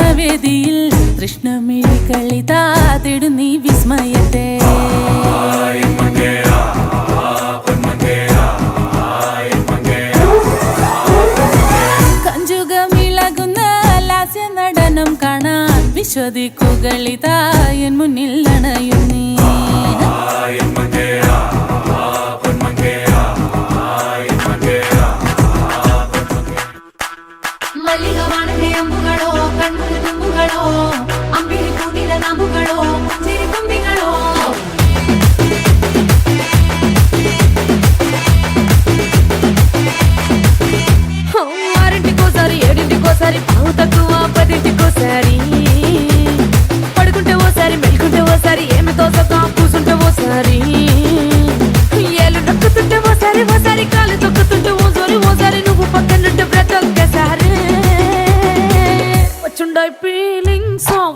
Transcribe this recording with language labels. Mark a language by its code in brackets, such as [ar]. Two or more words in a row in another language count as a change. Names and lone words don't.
[ml] വേദിയിൽ കൃഷ്ണമിഴി കളിതാ തേടും നീ വിസ്മയത്തെ കഞ്ചുകമിളകുന്ന ലാസ്യ നടനം കാണാൻ വിശ്വദിക്കുകളിതാ എൻ മുന്നിൽ അണയും നീ മല്ലികവാണന്റെ അമ്പുകളോ കണ്ണൂർ തുമ്പുകളോ അമ്പിളി കൂട്ടിലെ നാമ്പുകളോ ചിരി തുമ്പികളോ [te] ఆరింటికోసారి ఏడింటికోసారి పావు తక్కువ పదింటికోసారి పడుకుంటే ఓసారి మెలుకుంటే ఓసారి ఏమి తోసక కూసుంటే ఓసారి ఏళ్ళు నొక్కుతుంటే ఓసారి ఓసారి కాలు తొక్కుతుంటే ఓసారి నువ్వు పక్కనుంటే బ్రతొక్కసారి వచ్చుండాయి ఫీలింగ్స్